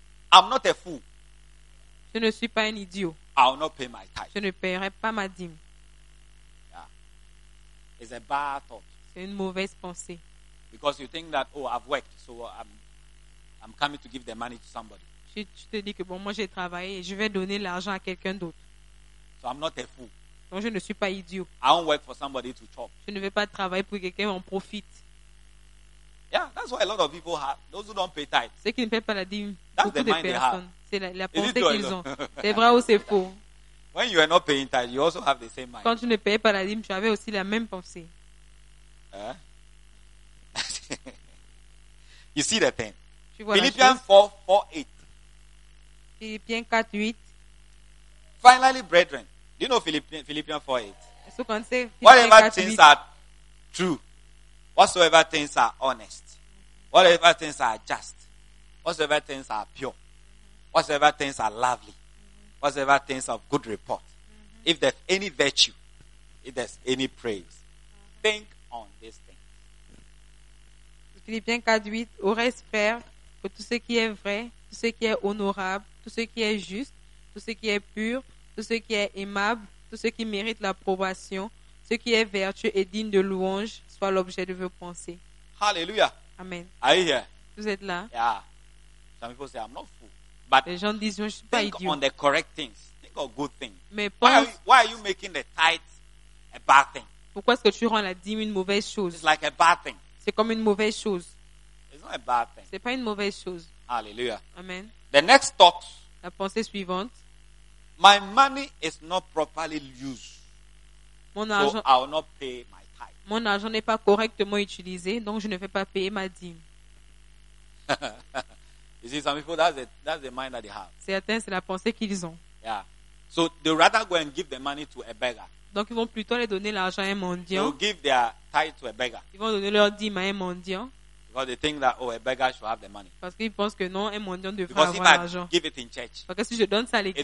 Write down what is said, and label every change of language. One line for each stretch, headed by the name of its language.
English: I'm not a fool.
French: Je ne suis pas un idiot.
English: I will not pay my tithe.
French: Je ne paierai pas ma dîme.
English: Yeah. It's a bad thought.
French: C'est une mauvaise pensée.
English: Because you think that oh I've worked so I'm coming to give the money to somebody.
French: Tu te dis que bon moi j'ai travaillé et je vais donner l'argent à quelqu'un d'autre.
English: So I'm not a fool.
French: Donc je ne suis pas idiot.
English: I don't work for somebody to chop.
French: Je ne vais pas travailler pour quelqu'un en profite.
English: Yeah, that's why a lot of people have those who don't pay tithe.
French: Ceux qui ne paient pas la dîme.
English: That's the mind
French: personnes.
English: They have.
French: C'est la pensée qu'ils ont. C'est vrai ou c'est faux?
English: When you are not paying tithe, you also have the same mind.
French: Quand tu ne payais pas la dîme, tu avais aussi la même pensée.
English: Hein? You see the thing. Philippians 4:8.
French: Philippiens 4:8.
English: Finally, brethren. Do you know Philippians 4:8? So can say whatever things are true, whatsoever things are honest, whatever things are just, whatsoever things are pure, whatsoever things are lovely, whatsoever things of good report, if there's any virtue, if there's any praise, think on this thing.
French: Philippiens 4:8. Au reste, frères, que tout ce qui est vrai, tout ce qui est honorable, tout ce qui est juste, tout ce qui est pur, tout ce qui est aimable, tout ce qui mérite l'approbation, ce qui est vertueux et digne de louange, soit l'objet de vos pensées.
English: Hallelujah. Amen. Are you here?
French: Vous êtes là?
English: Yeah. Some people say I'm not fool. But
French: les gens disent, je ne suis pas idiot.
English: Think on the correct things. Think of good things.
French: Mais pense,
English: why are you making the tithe a bad thing?
French: Pourquoi est-ce que tu rends la dîme une mauvaise chose?
English: It's like a bad thing.
French: C'est comme une mauvaise chose.
English: It's not a bad thing.
French: C'est pas une mauvaise chose.
English: Hallelujah. Amen. The next thought.
French: La pensée suivante.
English: My money is not properly used.
French: Mon argent,
English: so I will not pay my tithe.
French: Mon argent n'est pas correctement utilisé, donc je ne vais pas payer ma dîme.
English: You see, some people that's the mind that they have.
French: Certains, c'est la pensée qu'ils ont.
English: Yeah. So they rather go and give the money to a beggar.
French: Donc ils vont plutôt aller donner l'argent à un mendiant.
English: They'll give their tithe to a beggar.
French: Ils vont donner leur dîme à un mendiant.
English: Because they think that oh, a beggar should have the money.
French: Parce qu'ils pensent que non, un mendiant devrait
English: because
French: avoir l'argent.
English: Because if I give it in church,
French: parce que si je donne ça à l'église,